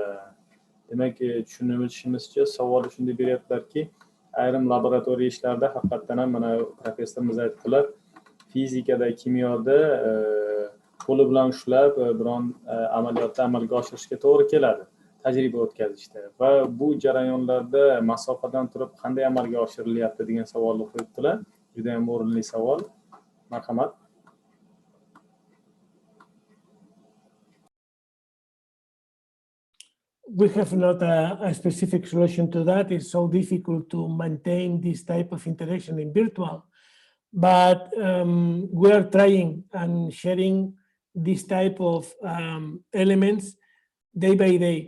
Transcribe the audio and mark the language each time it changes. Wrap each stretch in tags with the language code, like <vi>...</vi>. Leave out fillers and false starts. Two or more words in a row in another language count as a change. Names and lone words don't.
<uz>Demak, tushunishimizcha savolni shunday beryaptilarki, ayrim laboratoriya ishlarida haqiqatdan ham mana professorimiz aytdilar, fizikada, kimyoda qo'li bilan ushlab biron amaliyotni amalga oshirishga to'g'ri keladi, tajriba o'tkazishda, va bu jarayonlarda masofadan turib qanday amalga oshirilyapti degan savolni qo'yibdilar. Juda ham o'rinli savol. Marhamat.</uz> <en>We have not a specific solution to that. It's so difficult to maintain this type of interaction in virtual, but we are trying and sharing this type of elements day by day.</en>